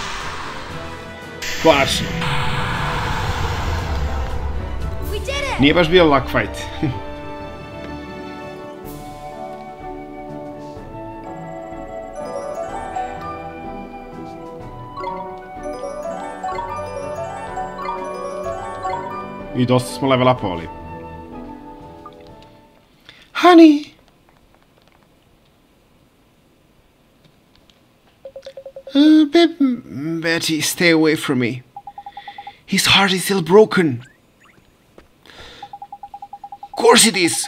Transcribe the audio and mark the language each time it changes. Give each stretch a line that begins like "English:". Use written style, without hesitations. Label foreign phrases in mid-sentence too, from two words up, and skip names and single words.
Croatian: Konačno. Nije baš bio lak fight. I dosta smo level upovali.
English: Honey! Betty, stay away from me. His heart is still broken. Of course it is.